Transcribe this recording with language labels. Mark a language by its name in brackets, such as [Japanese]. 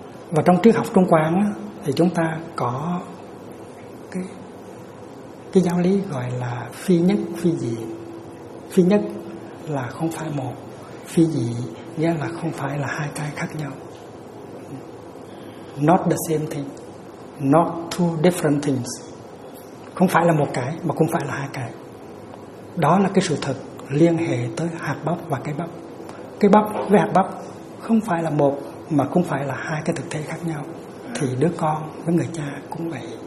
[Vietnamese] Và trong triết học Trung Quán thì chúng ta có cái giáo lý gọi là phi nhất phi dị. Phi nhất là không phải một, phi dị nghĩa là không phải là hai cái khác nhau. [English] Not the same thing, not two different things. [Vietnamese] Không phải là một cái mà không phải là hai cái. Đó là cái sự thật liên hệ tới hạt bắp và cái bắp. Cái bắp với hạt bắp không phải là một mà không phải là hai cái thực thể khác nhau. Thì đứa con với người cha cũng vậy.